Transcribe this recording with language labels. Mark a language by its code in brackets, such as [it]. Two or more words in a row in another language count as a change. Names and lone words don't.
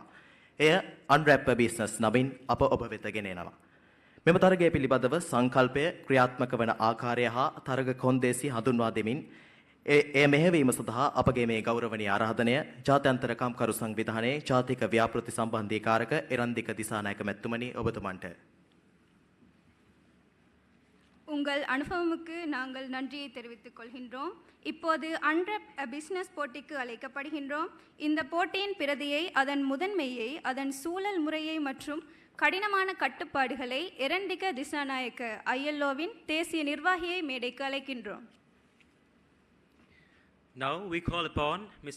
[si] එය Unwrap a Business නමින් අප ඔබ වෙත ගෙන එනවා. මෙම තරගය පිළිබඳව සංකල්පය ක්‍රියාත්මක වන ආකාරය හා තරග කොන්දේසි හඳුන්වා දෙමින් එය මෙහෙවීම සඳහා අපගේ මේ ගෞරවනීය ආරාධනය ජාත්‍යන්තර කම්කරු සංවිධානයේ ජාතික ව්‍යාපෘති සම්බන්ධීකාරක එරන්දික දිසානායක මැතිතුමනි ඔබතුමන්ට. [ta] உங்கள் அனுபவமுக்கு நாங்கள் நன்றியை தெரிவித்துக் கொள்கின்றோம். இப்போது அன்ரப் பிசினஸ் போட்டிக்கு அழைக்கப்படுகின்றோம். இந்த போட்டியின் பிரதியை, அதன் முதன்மையை, அதன் சூழல் முறையை மற்றும் கடினமான கட்டுப்பாடுகளை எரண்டிக திசாநாயக்க ஐஎல்ஓவின் தேசிய நிர்வாகியை மேடைக்கு அழைக்கின்றோம். [en] Now we call upon Mr.